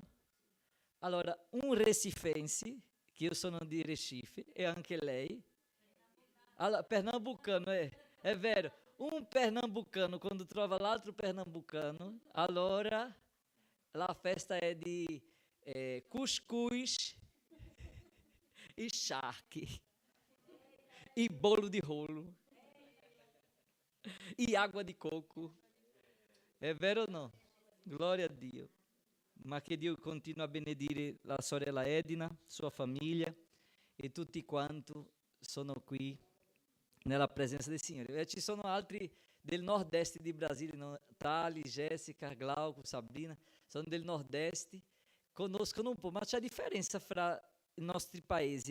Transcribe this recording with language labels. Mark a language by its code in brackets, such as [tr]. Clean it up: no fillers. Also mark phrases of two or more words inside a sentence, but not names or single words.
[it] Allora, un recifense, che io sono di Recife, e anche lei, allora, pernambucano, è vero, un pernambucano quando trova l'altro pernambucano, allora la festa è di cuscuz e charque, e bolo di rolo, e água di coco. È vero o no? Gloria a Dio. Ma che Dio continua a benedire la sorella Edina, sua famiglia e tutti quanti sono qui nella presenza del Signore. E ci sono altri del nord-est di Brasile, no? Tali, Jéssica, Glauco, Sabrina, sono del nord-est, conoscono un po', ma c'è differenza fra i nostri paesi.